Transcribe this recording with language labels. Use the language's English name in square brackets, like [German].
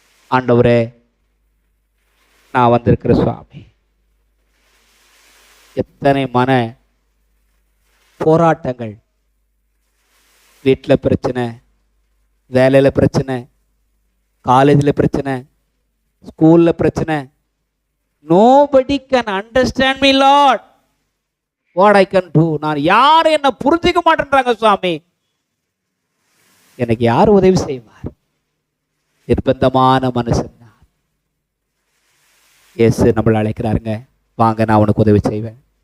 [Tamil] ஆண்டவரே, நான் வந்திருக்கிற சுவாமி, எத்தனை மன போராட்டங்கள், வீட்டில் பிரச்சனை, வேலையில் பிரச்சனை, காலேஜில் பிரச்சனை, ஸ்கூலில் பிரச்சனை. [English] Nobody can understand me, Lord. What I can do? [Tamil] நான் யார் என்ன புரிஞ்சிக்க மாட்டேன்றாங்க சுவாமி. எனக்கு யார் உதவி செய்வார்? நிர்பந்தமான மனுஷன் நான். இயேசு நம்மளை அழைக்கிறாருங்க, வாங்க நான் உனக்கு உதவி செய்வேன்.